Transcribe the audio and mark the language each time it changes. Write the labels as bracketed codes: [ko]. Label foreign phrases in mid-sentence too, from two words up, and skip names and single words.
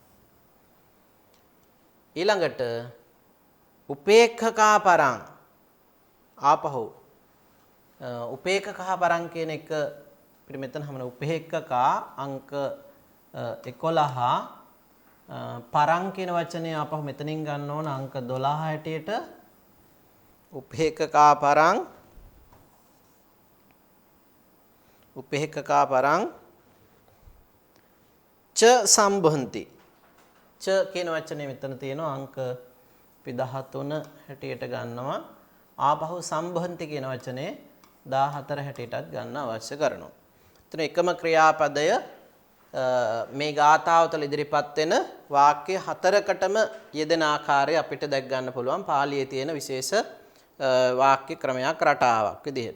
[si] ඊළඟට [pi] උපේක්ඛකා පරං [si] ආපහු [pi] උපේක්ඛකා පරං [si] කියන එක අපිට මෙතන හමන උපේක්ඛකා අංක 11 පරං කියන වචනේ ආපහු මෙතනින් ගන්න ඕන අංක 12 හැටියට [pi] උපේක්ඛකා පරං ච සම්බොන්ති. [si] ච කියන වචනේ මෙතන තියෙනවා අංක අපි 13 හැටියට ගන්නවා. ආපහු සම්බොන්ති කියන වචනේ 14 හැටියටත් ගන්න අවශ්‍ය කරනවා. එතන එකම ක්‍රියාපදය මේ ගාථාව තුළ ඉදිරිපත් වෙන වාක්‍ය 4කටම යෙදෙන ආකාරය අපිට දැක් ගන්න පුළුවන් පාලියේ තියෙන විශේෂ වාක්‍ය ක්‍රමයක් රටාවක් විදිහට.